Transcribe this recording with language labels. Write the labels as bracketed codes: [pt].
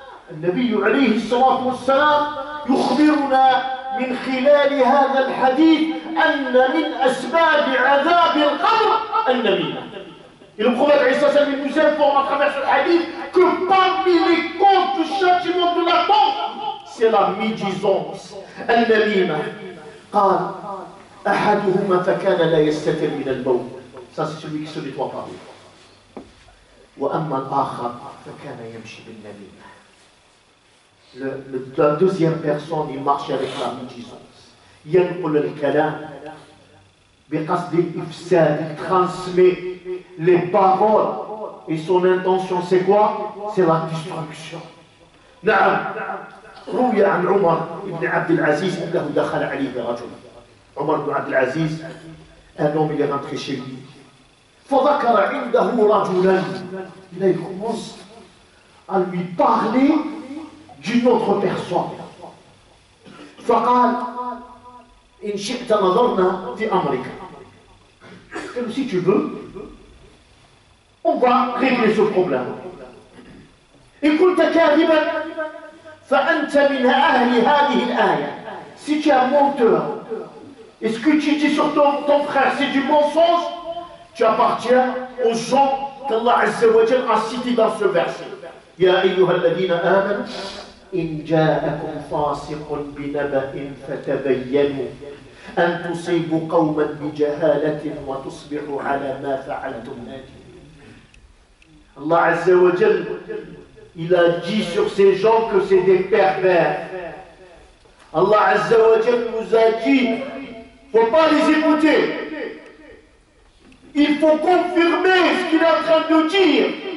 [ar] النبي عليه الصلاة والسلام يخبرنا من خلال هذا الحديث أن من أسباب عذاب القبر النميمة. [fr] Et le prophète Isa sallam nous informe à travers ce hadith que parmi les causes du châtiment de la mort, c'est la médisance. [ar] النميمة. قال أحدهما فكان لا يستتر من البول. [fr] Ça c'est celui qui se nettoie par lui. [ar] وأما الآخر فكان يمشي بالنميمة. [fr] La deuxième personne, il marche avec la médisance. [ar] ينقل الكلام بقصد الإفساد, [fr] il transmet les paroles et son intention c'est quoi? C'est la destruction. نعم. [ar] روي عن عمر بن عبد العزيز أنه دخل عليه رجل. عمر بن عبد العزيز, [fr] un homme, il est rentré chez lui. [ar] فذكر عنده رجلا. [fr] Là, il commence à lui parler d'une autre personne. [ar] فقال إن شئت نظرنا في أمرك. [fr] Et si tu veux, on va régler ce problème. [ar] إن كنت كاذبا فأنت من أهل هذه الآية. [fr] Si tu es un menteur, et ce que tu dis sur ton frère c'est du mensonge, tu appartiens aux gens qu'Allah Azza wa Jal a cités dans ce verset. [ar] يا أيها الذين آمنوا إن جاءكم فاسق بنبأ فتبينوا أن تصيبوا قوما بجهالة وتصبحوا على ما فعلتم نادمين. [fr] Allah Azza wa Jal, il a dit sur ces gens que c'est des pervers. Allah Azza wa Jal nous a dit, il ne faut pas les écouter. Il faut confirmer ce qu'il est en train de dire.